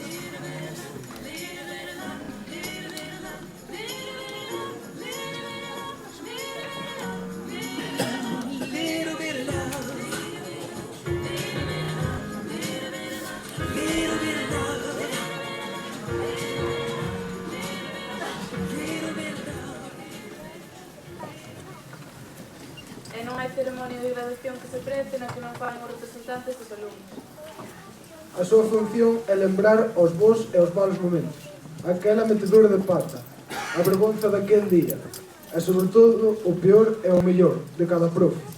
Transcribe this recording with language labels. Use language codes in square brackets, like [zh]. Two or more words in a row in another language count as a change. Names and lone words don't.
[en] Little bit of love. Little bit of love. Little bit of love. [gl] E non hai ceremonia de graduación que se prece na que non falan os representantes dos alumnos. A súa función é lembrar os bons e os malos momentos, aquela metedura de pata, a vergonza daquel día, e sobre todo o peor e o mellor de cada profe.